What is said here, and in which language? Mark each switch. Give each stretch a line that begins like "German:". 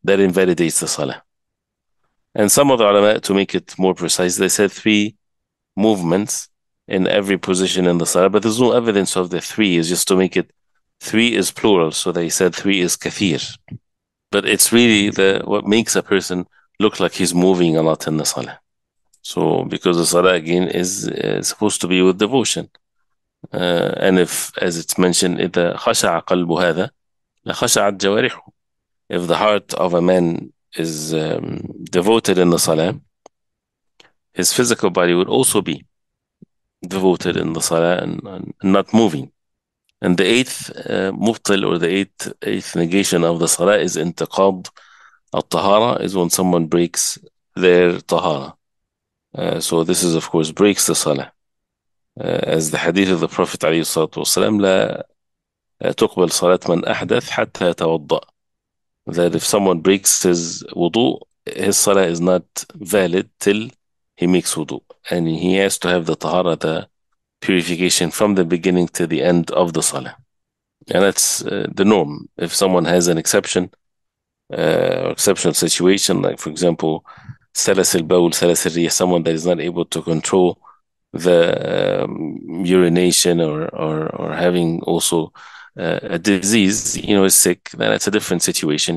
English: That invalidates the salah. And some of the ulama, to make it more precise, they said 3 movements in every position in the salah, but there's no evidence of the 3. Is just to make it 3 is plural, so they said 3 is kathir. But it's really what makes a person look like he's moving a lot in the salah. So because the salah again is supposed to be with devotion. And if, as it's mentioned,
Arabic: إذا خشع قلب هذا لخشعت جوارحه.
English: If the heart of a man is devoted in the salah, his physical body would also be devoted in the salah and not moving. And the 8th mubtil, or the 8th negation of the salah, is intiqad al-tahara, is when someone breaks their tahara. So this is, of course, breaks the salah. As the hadith of the Prophet
Arabic: عليه الصلاة والسلام, لا تقبل صلاة من أحدث حتى يتوضأ.
English: That if someone breaks his wudu, his salah is not valid till he makes wudu. And he has to have the tahara, the purification, from the beginning to the end of the salah. And that's the norm. If someone has an exception, exceptional situation, like for example, salas al-bawl, salas al-riyah, someone that is not able to control the urination, or having also a disease, is sick, then it's a different situation.